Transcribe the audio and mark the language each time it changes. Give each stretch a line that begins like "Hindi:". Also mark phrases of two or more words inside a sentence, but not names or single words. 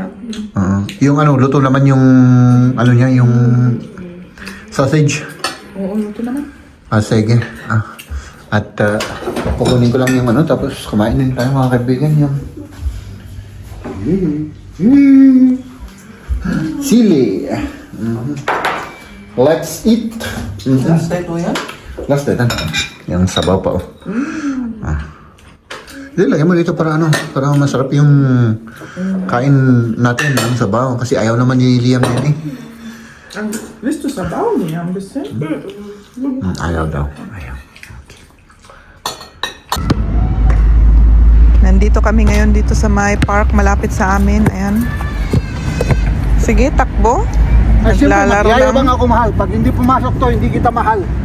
Filipino: Yung ano, luto naman yung ano niya, yung sausage. Oo, luto naman. Sige. At kukunin ko lang yung ano, tapos kumain din tayo mga kaibigan yung sili.
English: Let's eat. Last night
Filipino: mo yan?
English: Last day,
Filipino: yung sabaw pa, oh. Hindi, lagyan mo dito para ano, para masarap yung kain natin ng sabaw. Kasi ayaw naman ni Liam yan eh.
German: Willst du
Filipino: Sabaw niya?
German: Ein bisschen?
Filipino: Ayaw daw. Ayaw. Nandito kami ngayon dito sa may park malapit sa amin. Ayan. Sige, takbo. Ay, siyempre, Naglalaro magyayabang lang. ako mahal. Pag hindi pumasok to, hindi kita mahal.